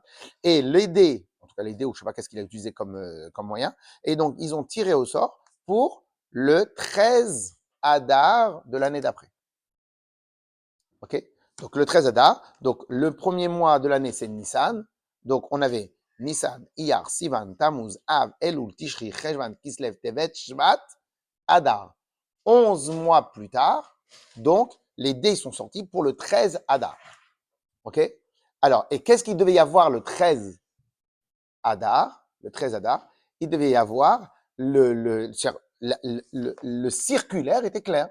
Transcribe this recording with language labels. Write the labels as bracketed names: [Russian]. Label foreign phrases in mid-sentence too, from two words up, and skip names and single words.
[French] Et les dés, en tout cas les dés, ou je ne sais pas qu'est-ce qu'il a utilisé comme moyen. Et donc, ils ont tiré au sort pour le 13 Adar de l'année d'après. OK? Donc, le 13 Adar. Donc, le premier mois de l'année, c'est Nissan. Donc, on avait Nissan, Iyar, Sivan, Tammuz, Av, Elul, Tishri, Cheshvan, Kislev, Tevet, Shvat, Adar. 11 mois plus tard, donc, les dés sont sortis pour le 13 Adar. OK? Alors, et qu'est-ce qu'il devait y avoir le 13 Adar? Le 13 Adar, il devait y avoir le circulaire était clair.